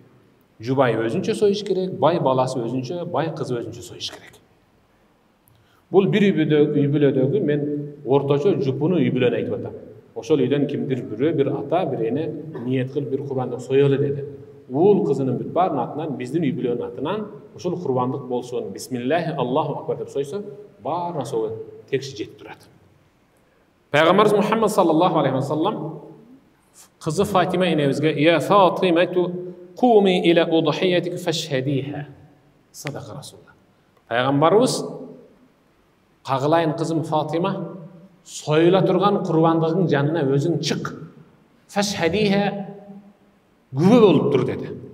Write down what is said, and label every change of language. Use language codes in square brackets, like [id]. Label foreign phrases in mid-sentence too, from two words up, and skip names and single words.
[ky] Жубай өзүнчө союш керек, бай баласы өзүнчө, бай кызы өзүнчө союш керек. Бул бир үй бүлөдөгү мен орточо жупуну үй бүлөнү айтып атам. Ошол үйдөн кимдир бирөө, бир ата, бир эне ниет кылып бир курбандык соёлу деди. Уул кызынын бүт баарын атынан, биздин үй бүлөнүн атынан ушул курбандык болсун, [ar] بسم الله الله أكبر [ky] деп сойсо, баарына соо текши жетип турат. Пайгамбарыбыз Мухаммад [ar] صلى الله عليه وسلم [ky] кызы Фатима энебизге: [ar] "يا فاطمة قومي إلى أضحيتك فاشهديها." صدق رسول الله. [ky] Пайгамбарыбыз: "Кагылайын кызым Фатима, союла турган курбандыгың жанына өзүң чык. Фашхадиха, күбө болуп тур" деди.